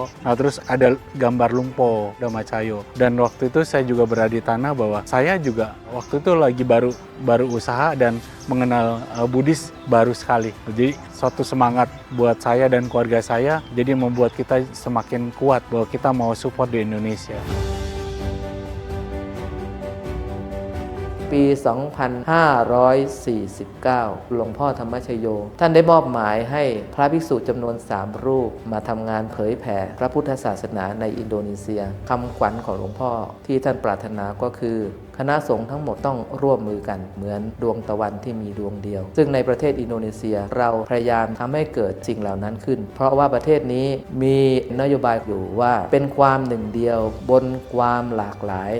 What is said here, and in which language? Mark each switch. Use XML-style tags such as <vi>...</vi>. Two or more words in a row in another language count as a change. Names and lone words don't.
<id>Nah, terus ada gambar Lumpur Dhamma Cahyo. Dan waktu itu saya juga berada di tanah bahwa saya juga waktu itu lagi baru usaha dan mengenal Buddhis baru sekali. Jadi suatu semangat buat saya dan keluarga saya, jadi membuat kita semakin kuat bahwa kita mau support di Indonesia.</id> <th>ปี 2549 หลวงพ่อธรรมชโยท่านได้มอบหมายให้พระภิกษุจำนวน3รูปมาทำงานเผยแผ่พระพุท ธศาสนาในอินโดนีเซียคำขวัญของหลวงพ่อที่ท่านปรารถนาก็คือคณะสงฆ์ทั้งหมดต้องร่วมมือกันเหมือนดวงตะวันที่มีดวงเดียวซึ่งในประเทศอินโดนีเซียเราพยายามทำให้เกิดสิ่งเหล่านั้นขึ้นเพราะว่าประเทศนี้มีนโยบายอยู่ว่าเป็นความหนึ่งเดียวบนความหลากหลาย</th>